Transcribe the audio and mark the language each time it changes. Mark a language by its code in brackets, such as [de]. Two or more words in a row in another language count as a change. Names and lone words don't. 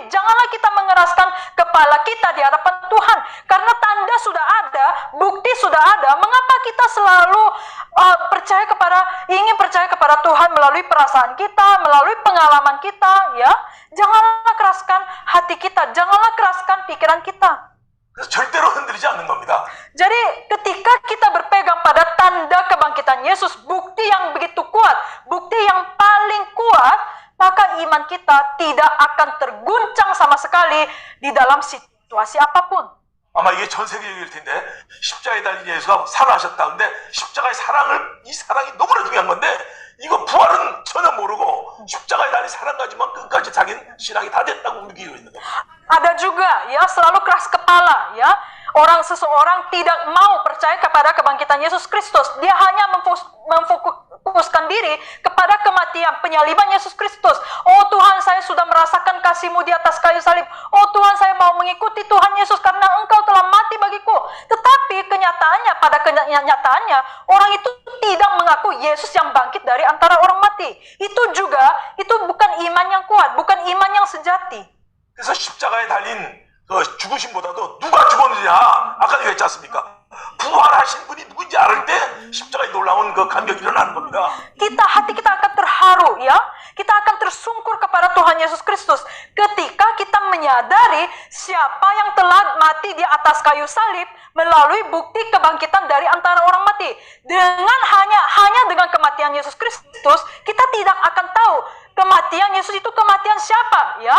[id] Janganlah kita mengeraskan kepala kita di hadapan Tuhan, karena tanda sudah ada, bukti sudah ada. Mengapa kita selalu ingin percaya kepada Tuhan melalui perasaan kita, melalui pengalaman kita ya? Janganlah keraskan hati kita, janganlah keraskan pikiran kita. [ko] 그래서 절대로 흔들리지 않는 겁니다. [id] Jadi ketika kita berpegang pada tanda kebangkitan Yesus, bukti yang begitu kuat, bukti yang paling kuat, maka iman kita tidak akan terguncang sama sekali di dalam situasi apapun. [ko] 아마 이게 전 세계적일 텐데 십자가에 달린 예수가 살아나셨다. 근데 십자가의 이 사랑이 너무나 중요한 건데 이거 부활은 전혀 모르고 십자가에 달린 사랑 가지만 끝까지 자기는 신앙이 다 됐다고 우기고 있는 겁니다. [id] Ada juga ya selalu keras kepala ya. Seseorang tidak mau percaya kepada kebangkitan Yesus Kristus. Dia hanya memfokuskan diri kepada kematian, penyaliban Yesus Kristus. Oh Tuhan, saya sudah merasakan kasih-Mu di atas kayu salib. Oh Tuhan, saya mau mengikuti Tuhan Yesus karena Engkau telah mati bagiku. Tetapi pada kenyataannya, orang itu tidak mengaku Yesus yang bangkit dari antara orang mati. Itu bukan iman yang kuat, bukan iman yang sejati. [ko] 그래서 십자가에 달린 그 죽으심보다도 누가 죽었느냐 아까 얘기했지 않습니까? 부활하신 분이 누군지 알을 때 십자가에 놀라운 그 감격이 일어나는 겁니다. [id] Hati kita akan terharu ya. Kita akan tersungkur kepada Tuhan Yesus Kristus ketika kita menyadari siapa yang telah mati di atas kayu salib melalui bukti kebangkitan dari antara orang mati. Hanya dengan kematian Yesus Kristus, kita tidak akan tahu kematian Yesus itu kematian siapa ya.